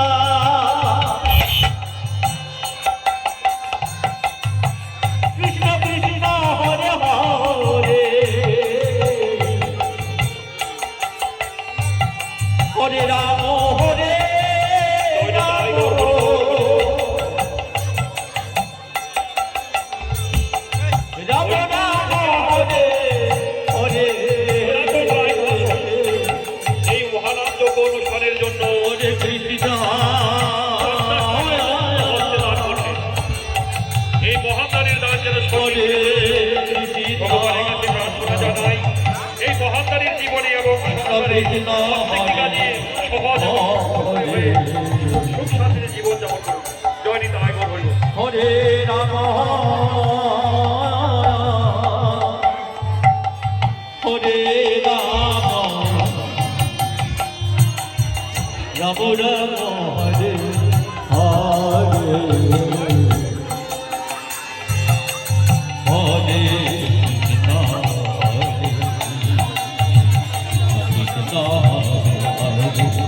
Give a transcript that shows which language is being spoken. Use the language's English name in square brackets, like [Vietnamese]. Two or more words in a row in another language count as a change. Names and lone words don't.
[Bangla] Krishna Krishna Hare Hare হরে রাম হরে রাম রাম রাম হরে হরে এই মহানাম যোগ্য অনুষ্ঠানের জন্য হরে কৃষ্ণ এই মহাদানের দান যেন হরে ভগবানের কাছে প্রার্থনা জানাই এই মহাদানের জীবনে এবং কৃষ্ণ প্রত্যেকটি কাজে সহজ এবং হয়ে সুখ শান্তিতে জীবন যাপন করুন জয় নিতাই গৌর হইল হরে রাম হরে রাম রাম রাম হরে হরে হরে কৃষ্ণ হরে কৃষ্ণ হরে